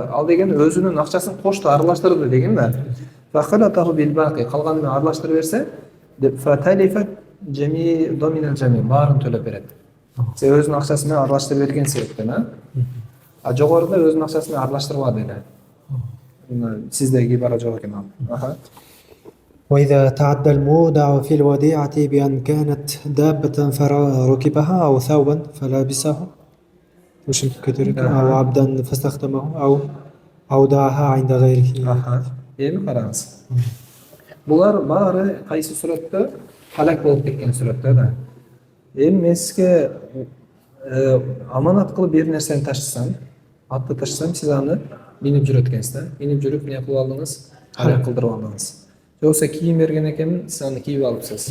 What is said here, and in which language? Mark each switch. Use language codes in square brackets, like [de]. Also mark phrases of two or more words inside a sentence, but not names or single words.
[ky] Ал деген өзүнүн акчасын кошту, аралаштырды деген да. [ar] فخلطه بالباقي, [ky] калганын аралаштырып берсе, [ar] فتلف جميع ضمن الجميع, [ky] баарын төлөп берет. Сен өзүнүн акчасы менен аралаштырып берген себептен, а жогоруда өзүнүн акчасы менен аралаштырбады эле. Сиздеги ибара жок экен ал. [ar] وإذا تعدى المودع في الوديعة بأن كانت دابة فركبها أو ثوبا فلبسه أو عبدا فاستخدمه أو أودعها عند غيره. [ky] Эми караңыз. Булар баары кайсы сүрөттө халак болуп кеткен сүрөттө да. Эми мен сизге аманат кылып бир нерсени таштасам, атты таштасам, сиз аны минип жүрөт экенсиз да. Минип жүрүп эмне кылып алдыңыз? Халак кылдырып алдыңыз. Жокса кийим берген экенмин, сиз аны кийип алыпсыз.